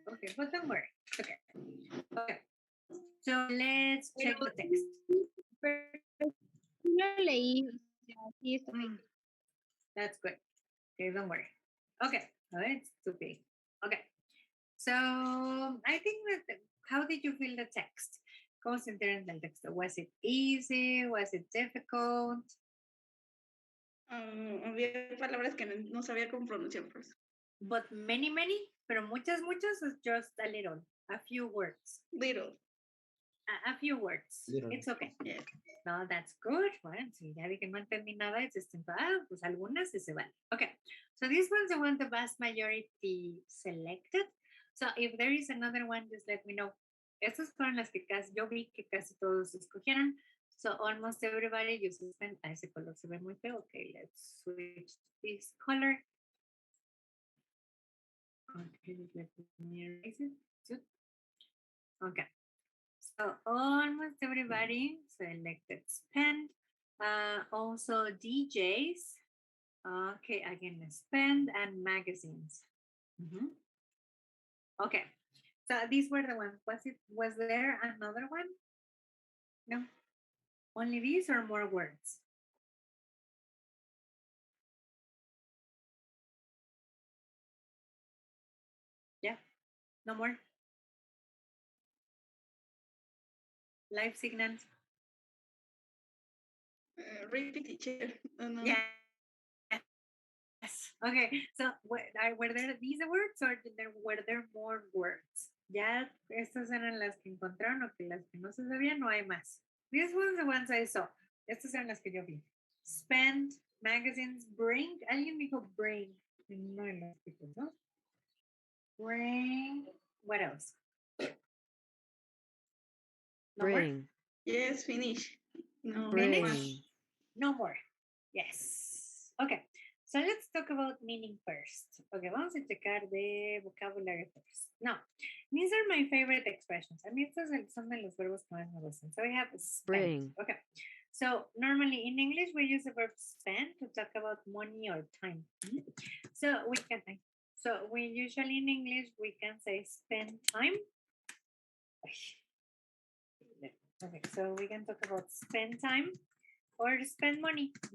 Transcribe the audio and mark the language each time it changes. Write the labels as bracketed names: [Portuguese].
[English] Okay, but don't worry. Okay. Okay. So let's check the text. [Spanish] No lo leí. O sea, sí está bien. [English] That's good. Okay, don't worry. Okay, it's okay. Okay. So I think that how did you feel the text? [Spanish] ¿Cómo se enteraron del texto? [English] Was it easy? Was it difficult? [Spanish] Había palabras que no sabía cómo pronunciar, por eso. [English] But many, [Spanish] pero muchas, [English] is just a little, a few words. Little. A few words. Little. It's okay. Yes. No, that's good. [Spanish] Bueno, si ya vi que no entendí nada, es pues algunas sí se van. [English] Okay, so these ones the one the vast majority selected. So if there is another one, just let me know. [Spanish] Estas fueron las que yo vi que casi todos escogieron. [English] So almost everybody uses them. [Spanish] Ese color se ve muy feo. Okay, [English] let's switch this color. Okay, let me erase it. Okay. So almost everybody selected spend. Also DJs. Okay, again, spend and magazines. Okay, so these were the ones. Was there another one? No. Only these or more words? Yeah. No more. Live signals. Repeat, teacher. No. Yeah. Yes. Okay. So were there these words or were there more words? [Spanish] Ya estas eran las que encontraron o que las que no se sabían, no hay más. [English] These ones the ones I saw. [Spanish] Estas eran las que yo vi. Spend, magazines, bring. Alguien dijo bring. No en los tipos, ¿no? Bring. [English] What else? No Bring. more? Yes, finish. No. Bring. Finish? No more. Yes. Okay. So let's talk about meaning first. Okay, [Spanish] vamos a checar de [English] vocabulary first. Now, these are my favorite expressions. I mean, [Spanish] estos son de los verbos que más me gustan. [English] So we have spend. Bring. Okay. So normally in English, we use the verb spend to talk about money or time. So we usually in English, we can say spend time. Okay, so we can talk about spend time or spend money.